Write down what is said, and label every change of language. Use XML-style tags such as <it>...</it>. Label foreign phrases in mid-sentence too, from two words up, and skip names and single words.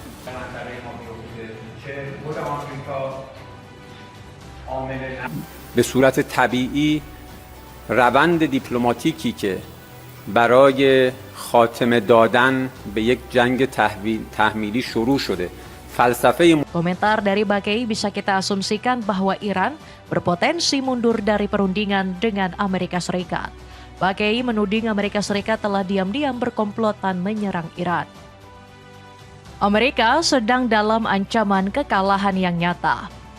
<fa>به صورت طبیعی روند دیپلماتیکی که برای خاتمه دادن به یک جنگ تحمیلی شروع شده.</fa> <id>Komentar dari Bakei bisa kita asumsikan bahwa Iran berpotensi mundur dari perundingan dengan Amerika Serikat. Bakei menuding Amerika Serikat telah diam-diam berkomplotan menyerang Iran. Amerika sedang dalam ancaman kekalahan yang nyata.</id>